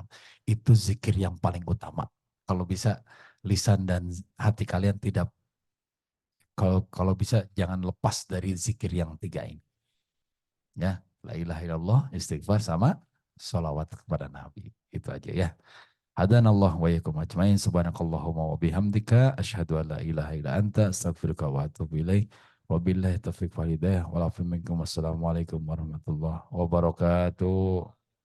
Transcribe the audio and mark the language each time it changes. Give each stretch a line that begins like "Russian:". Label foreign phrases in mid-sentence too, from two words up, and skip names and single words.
Indonesian: Itu zikir yang paling utama. Kalau bisa lisan dan hati kalian tidak, kalau bisa jangan lepas dari zikir yang tiga ini. Ya,
Arabic: لا إله إلا الله,
Indonesian: istighfar sama sholawat kepada Nabi. Itu aja ya.
Arabic: هدانا الله وإياكم أجمعين سبحانك اللهم وبحمدك أشهد أن لا إله إلا أنت أستغفرك وأتوب إليك. وبالله التوفيق والهداية والعفو منكم. والسلام عليكم ورحمة الله وبركاته.